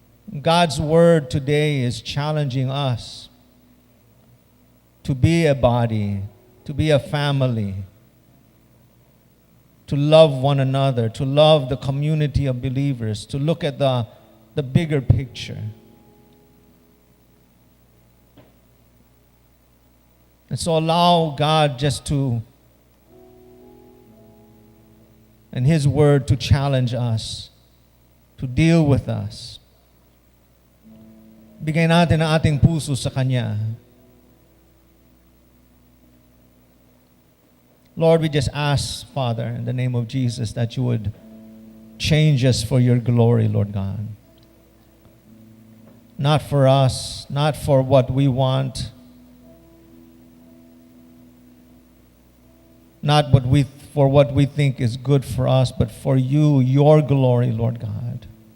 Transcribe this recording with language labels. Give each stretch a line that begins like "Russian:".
English: God's word today is challenging us to be a body, to be a family, to love one another, to love the community of believers, to look at the bigger picture. And so allow God just to, and His word to challenge us, to deal with us.
Filipino: Bigay natin ang ating puso sa Kanya.
English: Lord, we just ask, Father, in the name of Jesus, that you would change us for your glory, Lord God. Not for us, not for what we want, not for what we think is good for us, but for you, your glory, Lord God.